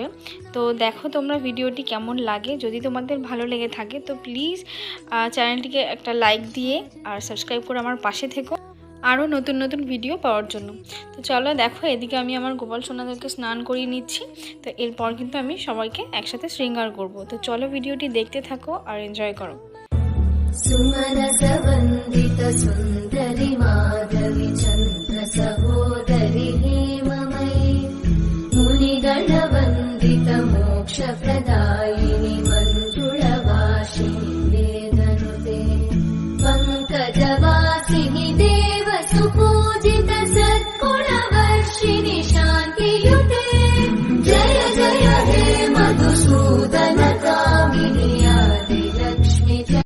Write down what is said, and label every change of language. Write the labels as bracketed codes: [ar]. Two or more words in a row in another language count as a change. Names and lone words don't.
[bn] তো দেখো তোমরা ভিডিওটি কেমন লাগে, যদি তোমাদের ভালো লেগে থাকে তো প্লিজ চ্যানেলটিকে একটা লাইক দিয়ে আর সাবস্ক্রাইব করে আমার পাশে থেকো আরও নতুন নতুন ভিডিও পাওয়ার জন্য। তো চলো দেখো, এদিকে আমি আমার গোপাল সোনাদেরকে স্নান করিয়ে নিচ্ছি। তো এরপর কিন্তু আমি সবাইকে একসাথে শৃঙ্গার করব। তো চলো ভিডিওটি দেখতে থাকো আর এনজয় করো। [sa] सुमनसवन्दित सुन्दरि माधवि चन्द्र सहोदरि हेममयि मुनिगणवन्दित मोक्षप्रदायिनि मञ्जुळवासिनि वेदनुते पङ्कजवासिनि देव सुपूजित सद्गुणवर्षिणि शान्तियुते जय जय हे मधुसूदन कामिनि आदिलक्ष्मि